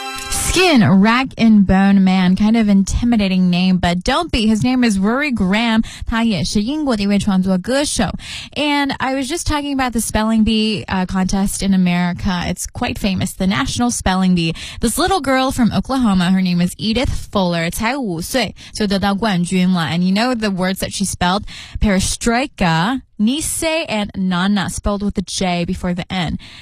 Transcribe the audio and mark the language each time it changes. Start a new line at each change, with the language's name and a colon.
English: Skin, Rag and Bone Man, kind of intimidating name, but don't be. His name is Rory Graham.
Chinese: 他也是英国的一位创作歌手。
English: And I was just talking about the Spelling Bee contest in America. It's quite famous, the National Spelling Bee. This little girl from Oklahoma, her name is Edith Fuller,
Chinese: 才五岁就得到冠军了。
English: And you know the words that she spelled? Perestroika, Nisei, and Nana, spelled with a J before the N.